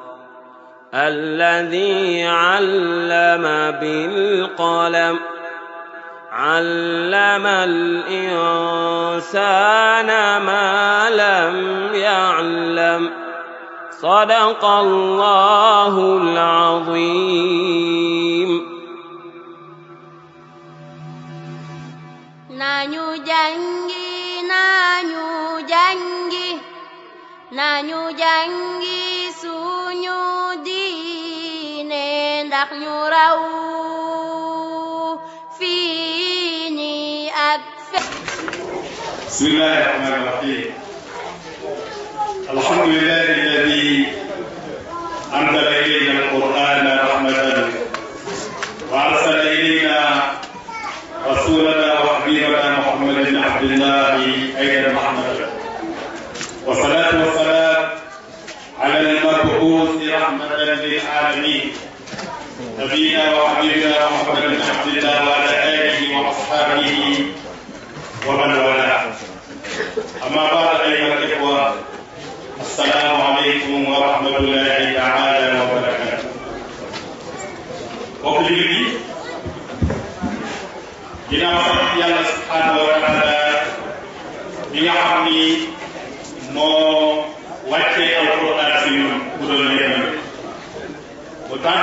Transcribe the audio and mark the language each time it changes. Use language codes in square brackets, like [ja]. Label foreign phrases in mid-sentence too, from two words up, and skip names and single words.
[ar] الذي علم بالقلم علم الإنسان ما لم يعلم صدق الله العظيم. [wo] nañu jàngi suñu diine ndax ñu raw fii ñi ak [ar] بسم الله الرحمن الرحيم. الحمد لله الذي أنزل إلينا القرآن رحمة وأرسل إلينا رسولنا وحبيبنا محمدا عبد الله أيضا رحمة والصلاة والسلام على المبعوث رحمة للعالمين نبينا وحبيبنا محمد بن عبد الله وعلى آله وأصحابه ومن والاه. أما بعد أيها الإخوة السلام عليكم ورحمة الله تعالى وبركاته. [wo] mbokk jullit yi ginnaaw sant Yàlla [ar] سبحانه وتعالى [wo] bi nga xam ni moo wàccee alquran si ñun bu doon leen bu tànn